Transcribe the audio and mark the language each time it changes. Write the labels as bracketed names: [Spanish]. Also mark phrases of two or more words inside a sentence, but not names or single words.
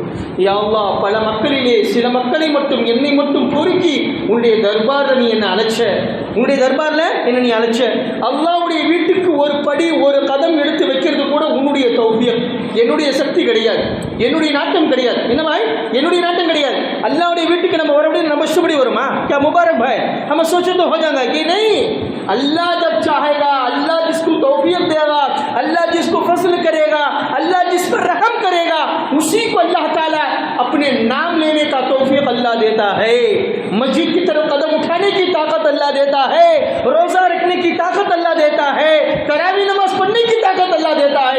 [Tamil] யா அல்லாஹ், பல மக்களிலே சில மக்களை மட்டும், என்னை மட்டும் பொறுக்கி உன்னுடைய தர்பாரில் நீ என்னை அழைச்ச, உன்னுடைய தர்பாரில் என்ன நீ அழைச்ச. அல்லாஹ்வுடைய வீட்டுக்கு ஒரு படி, ஒரு கதம் எடுத்து வைக்கிறது கூட உன்னுடைய தௌஃபீக், என்னுடைய சக்தி கிடையாது, என்னுடைய நாட்டம் கிடையாது. என்னவாய்? என்னுடைய நாட்டம் கிடையாது. அல்லாஹ்வுடைய வீட்டுக்கு நம்ம வரக்கூடிய நம்ம இஷ்டப்படி வருமா? [Hindi] क्या मुबारक भाई, हम सोचे तो हो जाएगा कि नहीं? अल्लाह जब चाहेगा, अल्लाह जिसको तौफीक देगा, अल्लाह जिसको फजल करेगा, अल्लाह जिस पर रहम करेगा, उसी को अल्लाह ताला अपने नाम लेने का तौफीक अल्लाह देता है। मस्जिद की तरफ कदम उठाने की ताकत अल्लाह देता है, रोज़ा रखने की ताकत अल्लाह देता है, तरावी नमाज पढ़ने की ताकत अल्लाह देता है।